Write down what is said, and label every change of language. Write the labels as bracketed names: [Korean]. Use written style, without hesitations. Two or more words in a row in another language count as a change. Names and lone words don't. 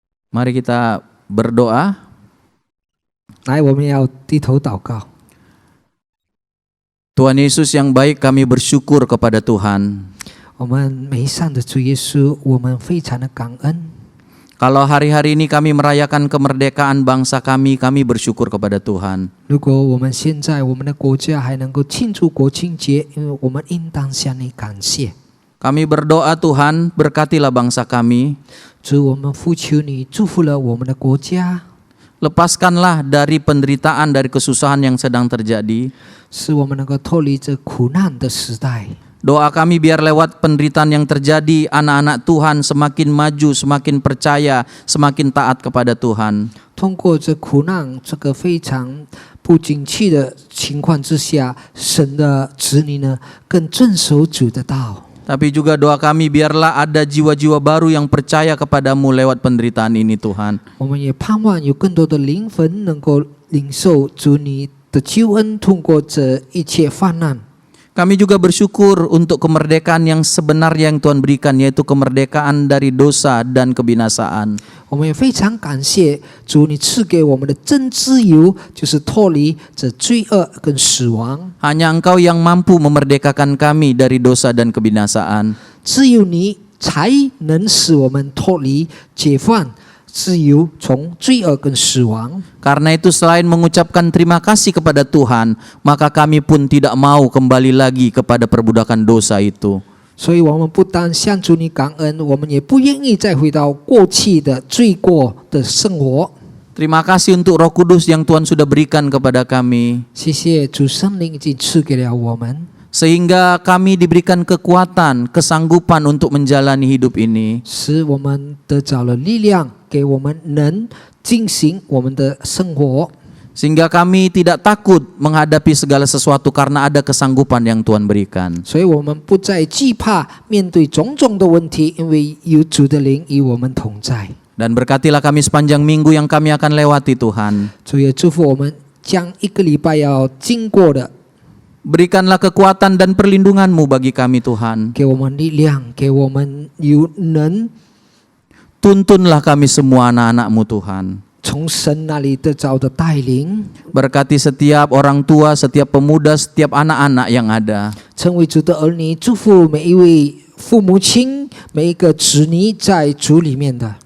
[Indonesian] Mari kita berdoa. [Chinese] 来，我们要低头祷告。 [Indonesian] Tuhan Yesus yang baik, kami bersyukur kepada Tuhan. [Chinese] 我们美善的主耶稣，我们非常的感恩。 [Indonesian] Kalau hari-hari ini kami merayakan kemerdekaan bangsa kami bersyukur kepada Tuhan. [Chinese] 如果我们现在我们的国家还能够庆祝国庆节，因为我们应当向你感谢。 [Indonesian] Kami berdoa Tuhan, berkatilah bangsa kami. [Chinese] 主，我们呼求你祝福了我们的国家， [Indonesian] Lepaskanlah dari penderitaan, dari kesusahan yang sedang terjadi. [Chinese] 使我们能够脱离这苦难的时代。 [Indonesian] Doa kami biar lewat penderitaan yang terjadi, anak-anak Tuhan semakin maju, semakin percaya, semakin taat kepada Tuhan. [Chinese] 通过这苦难这个非常不景气的情况之下，神的子女呢更遵守主的道。 [Indonesian] Tapi juga doa kami biarlah ada jiwa-jiwa baru yang percaya kepadamu lewat penderitaan ini Tuhan. [Chinese] 我们也盼望有更多的灵魂能够领受主你的救恩，通过这一切患难。 [Indonesian] Kami juga bersyukur untuk kemerdekaan yang sebenarnya yang Tuhan berikan, yaitu kemerdekaan dari dosa dan kebinasaan. [Chinese] 我们也非常感谢主，你赐给我们的真自由，就是脱离这罪恶跟死亡。 [Indonesian] Hanya Engkau yang mampu memerdekakan kami dari dosa dan kebinasaan. [Chinese] 只有你才能使我们脱离、解放、自由，从罪恶跟死亡。 [Indonesian] Karena itu selain mengucapkan terima kasih kepada Tuhan, maka kami pun tidak mau kembali lagi kepada perbudakan dosa itu. [Chinese] 所以，我们不单向主你感恩，我们也不愿意再回到过去的罪过的生活。 [Indonesian] Terima kasih untuk Roh Kudus yang Tuhan sudah berikan kepada kami, [Chinese] 谢谢主圣灵已经赐给了我们， [Indonesian] sehingga kami diberikan kekuatan, kesanggupan untuk menjalani hidup ini. [Chinese] 使我们得着了力量，给我们能进行我们的生活。 [Indonesian] Sehingga kami tidak takut menghadapi segala sesuatu karena ada kesanggupan yang Tuhan berikan. [Chinese] 所以我们不再惧怕面对种种的问题，因为有主的灵与我们同在。 [Indonesian] Dan berkatilah kami sepanjang minggu yang kami akan lewati Tuhan. [Chinese] 主也祝福我们将一个礼拜要经过的， [Indonesian] Berikanlah kekuatan dan perlindungan-Mu bagi kami Tuhan. [Chinese] 给我们力量，给我们有能 [Indonesian] Tuntunlah kami semua anak-anak-Mu Tuhan. [Chinese] 从神那里得着的带领， [Indonesian] Berkati setiap orang tua, setiap pemuda, setiap anak-anak yang ada. [Chinese] 成为主的儿女，祝福每一位父母亲，每一个子女在主里面的，